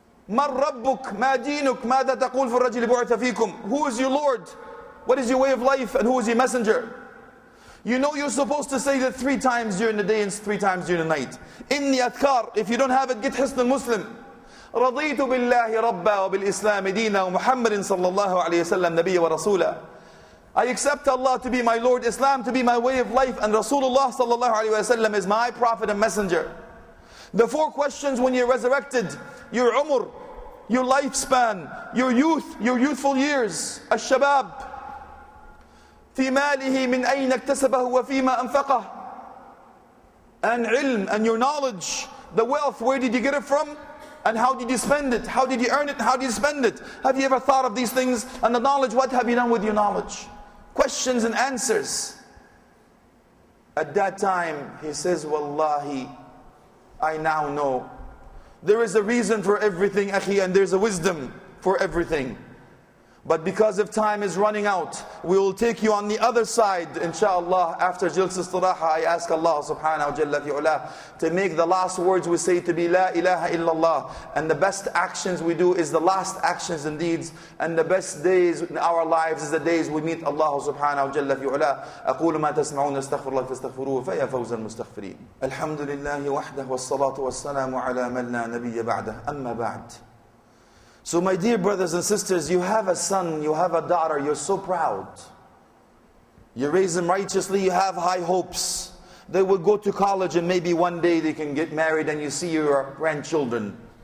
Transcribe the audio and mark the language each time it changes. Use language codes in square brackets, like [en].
[ar] مَا رَبُّكَ مَا دِينُكَ مَاذَا تَقُولُ فِي الرَّجُلِ بُعِثَ فِيكُمْ. [en] Who is your Lord? What is your way of life? And who is your messenger? You know you're supposed to say that 3 times during the day and 3 times during the night. In the adhkar, if you don't have it, get Hisn al-Muslim. [ar] رضيت بالله ربا وبالإسلام دينا ومحمد صلى الله عليه وسلم نبيا ورسولا. [en] I accept Allah to be my Lord, Islam to be my way of life, and Rasulullah sallallahu alaihi wasallam is my prophet and messenger. The 4 questions when you're resurrected: your umr, your lifespan, your youth, your youthful years, الشباب, [ar] في ماله من أين اكتسبه وفيما أنفقه, [en] and ilm, and your knowledge, the wealth, where did you get it from? And how did you spend it? How did you earn it? How did you spend it? Have you ever thought of these things? And the knowledge, what have you done with your knowledge? Questions and answers. At that time, he says, Wallahi, I now know. There is a reason for everything, akhi, and there's a wisdom for everything. But because of time is running out, we will take you on the other side, inshaAllah. After Jalsa Istiraha, I ask Allah subhanahu wa jalla fi'ula to make the last words we say to be [ar] La ilaha illallah. [en] And the best actions we do is the last actions and deeds. And the best days in our lives is the days we meet Allah subhanahu wa jalla fi'ula. [ar] أقول ما تسمعون استغفر الله فاستغفروه فيا فوز المستغفرين. الحمد لله وحده والصلاة والسلام على من لا نبي بعده. أما بعد. [en] So my dear brothers and sisters, you have a son, you have a daughter, you're so proud. You raise them righteously, you have high hopes. They will go to college and maybe one day they can get married and you see your grandchildren.